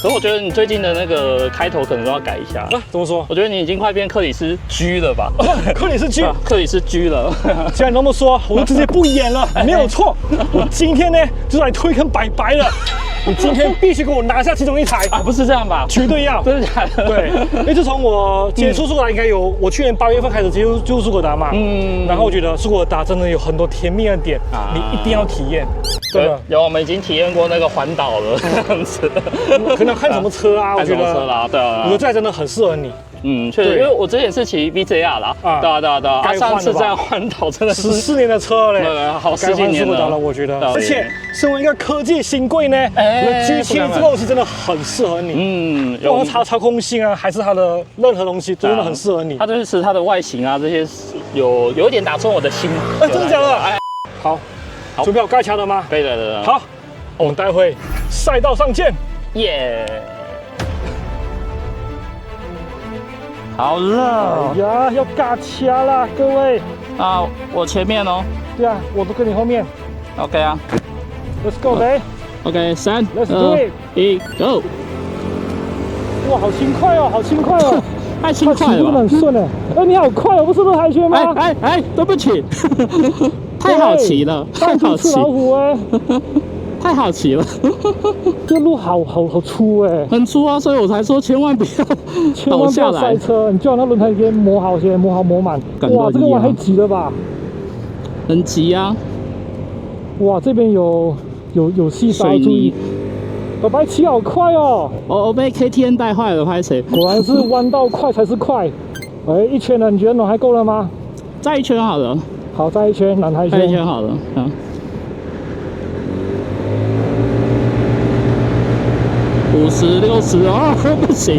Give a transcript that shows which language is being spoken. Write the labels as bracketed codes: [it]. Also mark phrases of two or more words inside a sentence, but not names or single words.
[zh] 可是我覺得你最近的那個開頭可能都要改一下。怎麼說？我覺得你已經快變克里斯 G 了吧？克里斯 G，克里斯 G 了。既然那麼說，我就直接不演了，沒有錯。我今天呢，就是來推坑白白了。你今天必須給我拿下其中一台不是這樣吧？絕對要，真的假的？對，因為自從我接觸蘇格達，應該有我去年8月份開始接觸蘇格達嘛，然後我覺得蘇格達真的有很多甜蜜的點，你一定要體驗。對，有我們已經體驗過那個環島了，這樣子。可能看什麼車啊？我覺得車啦，對啊，我覺得這台真的很適合你。確實，因為我之前是騎 VJR 啦，對啊，上次這樣環島真的是 14年的車嘞，好10幾年了我覺得。而且身為一個科技新貴呢，G7 這個東西真的很適合你。不管它操控性啊，還是它的任何東西，真的很適合你。它就是它的外形啊，這些有一點打中我的心。真的假的？好，準備好尬掐了嗎？可以的。好，我們待會賽道上見。耶！好了，哎呀，要尬掐啦，各位。我前面哦。對啊，我都跟你後面。 OK 啊 [en] ，Let's go， babe。 OK， 3、 2、 1 ，Go！ [zh] 哇，好輕快哦，好輕快哦，太輕快了。起步很順哎。你好快哦，不是樂台圈嗎？對不起，太好騎了，太好騎。老虎哎。太好騎了，這路好粗哎，很粗啊，所以我才說千萬不要倒下來。賽車，你就往那輪胎邊磨好些，磨滿。哇，這個彎太急了吧？很急啊！哇，這邊有細沙，注意。白白騎好快哦！我被 KTN 帶壞了，拍誰？果然是彎道快才是快。一圈了，你覺得暖還夠了嗎？再一圈好了。好，再一圈，暖胎圈。再一圈好了，50、60啊，不行！